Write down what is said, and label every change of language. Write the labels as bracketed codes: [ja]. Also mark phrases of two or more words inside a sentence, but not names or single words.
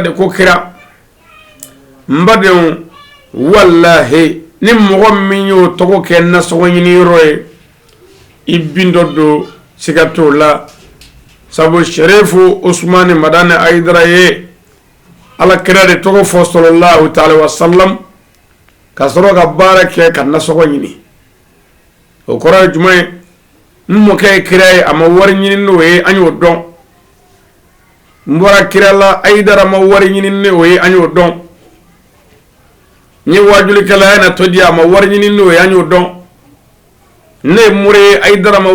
[bm] de ko kira n badenw wallahi ni mɔgɔ min y'o tɔgɔ kɛ nasɔgɔ ɲini yɔrɔ ye i bin dɔ don siga t'o la sabu Sherifu Usmani Madani Hayidara ye ala kira de tɔgɔ fɔ [ar] صلى الله تعالى وسلم [bm] ka sɔrɔ ka baara kɛ ka nasɔgɔ ɲini o kɔrɔ ye jumɛn ye n mɔkɛ ye kira ye a ma wari ɲini n'o ye an y'o dɔn n bɔra kira la Hayidara ma wari ɲini n'o ye an y'o dɔn n ye wajulikɛla ye na to di a ma wari ɲini n'o ye an y'o dɔn ne ye mure ye Hayidara ma